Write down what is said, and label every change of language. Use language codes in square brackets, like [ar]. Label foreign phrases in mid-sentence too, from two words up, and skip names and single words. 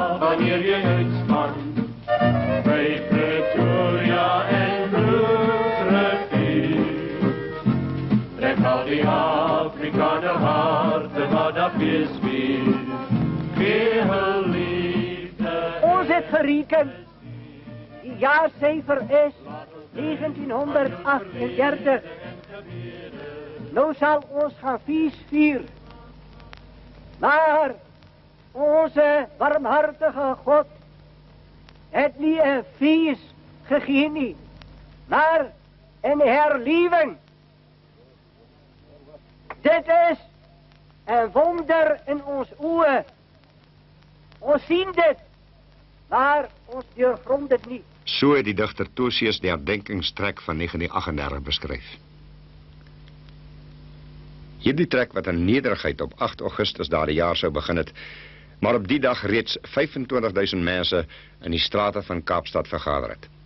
[af] wanneer jy uitspan, by Pretoria en Bloedrivier. Trek al die Afrikaner harte, maar dat wees weer, gee hul liefde. Ons het gereken, die jaarcijfer is 1938. [nl] Nou zal ons gaan feest vieren. Maar onze barmhartige God het niet een feest gegeven nie, maar een herleving. Dit is een wonder in ons oë. Ons zien dit, maar ons doorgrond dit niet. [af] So het die digter Tosius die herdenkingstrek van 1938 beskryf. Hierdie trek wat in nederigheid op 8 Augustus daardie jaar sou begin het, maar op die dag reeds 25.000 mense in die strate van Kaapstad vergader het.